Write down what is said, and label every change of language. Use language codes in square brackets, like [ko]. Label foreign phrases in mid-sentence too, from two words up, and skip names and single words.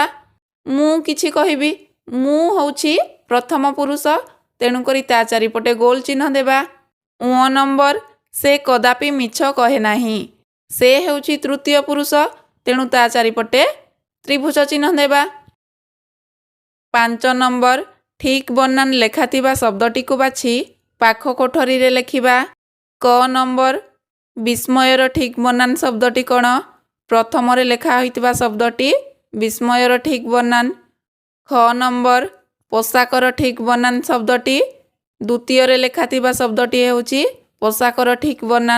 [or] ମୁ କିଛି କହିବି, ମୁ ହୋଉଛି ପ୍ରଥମ ପୁରୁଷ, ତେଣୁ କରି ତା ଚାରିପଟେ ଗୋଲ ଚିହ୍ନ ଦେବା। ଉ ନମ୍ବର ସେ କଦାପି ମିଛ କହେ ନାହିଁ। ସେ ହେଉଛି ତୃତୀୟ ପୁରୁଷ, ତେଣୁ ତା ଚାରିପଟେ ତ୍ରିଭୁଜ ଚିହ୍ନ ଦେବା। 5 ନମ୍ବର ଠିକ୍ ବନାନ ଲେଖାଥିବା ଶବ୍ଦଟିକୁ ବାଛି ପାଖ କୋଠରୀରେ ଲେଖିବା। କ ନମ୍ବର ବିସ୍ମୟର ଠିକ୍ ବନାନ ଶବ୍ଦଟି କ'ଣ? ପ୍ରଥମରେ ଲେଖା ହୋଇଥିବା ଶବ୍ଦଟି ବିସ୍ମୟର ଠିକ୍ ବନାନ। ଖ ନମ୍ବର ପୋଷାକର ଠିକ୍ ବନାନ ଶବ୍ଦଟି ଦ୍ୱିତୀୟରେ ଲେଖାଥିବା ଶବ୍ଦଟି ହେଉଛି ପୋଷାକର ଠିକ୍ ବନାନ।